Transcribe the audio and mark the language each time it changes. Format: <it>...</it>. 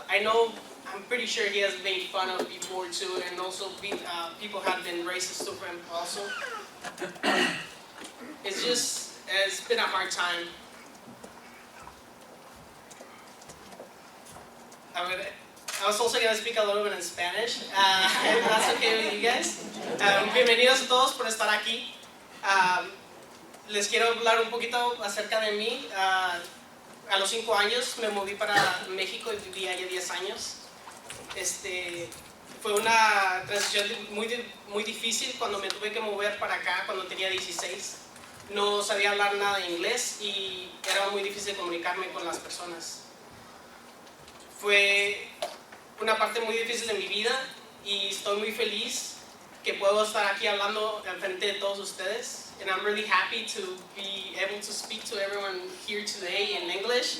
<en>I'm pretty sure he has made fun of before too, and also people have been racist to him also. It's been a hard time. I was also going to speak a little bit in Spanish. If that's okay with you guys.</en> <es>Bienvenidos a todos por estar aquí. Les quiero hablar un poquito acerca de mí. A los 5 años me moví para México y viví allá 10 años. Fue una transición muy difícil cuando me tuve que mover para acá cuando tenía 16. No sabía hablar nada de inglés y era muy difícil comunicarme con las personas. Fue una parte muy difícil de mi vida y estoy muy feliz que puedo estar aquí hablando frente de todos ustedes.</es> <en>And I'm really happy to be able to speak to everyone here today in English.</en>